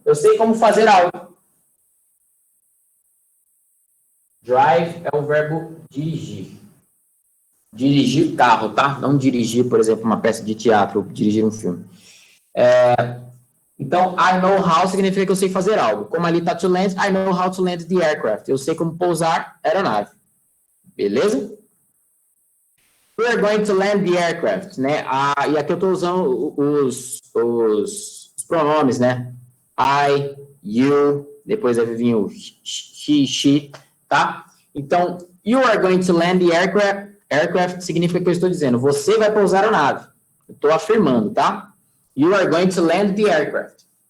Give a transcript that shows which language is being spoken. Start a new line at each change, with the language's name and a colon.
Portuguese: Eu sei como fazer algo. Drive é o verbo dirigir. Dirigir carro, tá? Não dirigir, por exemplo, uma peça de teatro, ou dirigir um filme. Então,
English: I know how
Portuguese: significa que eu sei fazer algo. Como ali está
English: to land, I know how to land the aircraft.
Portuguese: Eu sei como pousar a aeronave. Beleza?
English: We are going to land the aircraft,
Portuguese: né? E aqui eu estou usando os pronomes, né? I, you, depois vai vir o he, she, tá? Então,
English: you are going to land the aircraft.
Portuguese: Aircraft significa que eu estou dizendo, você vai pousar a nave. Eu estou afirmando, tá?
English: You are going to land the aircraft.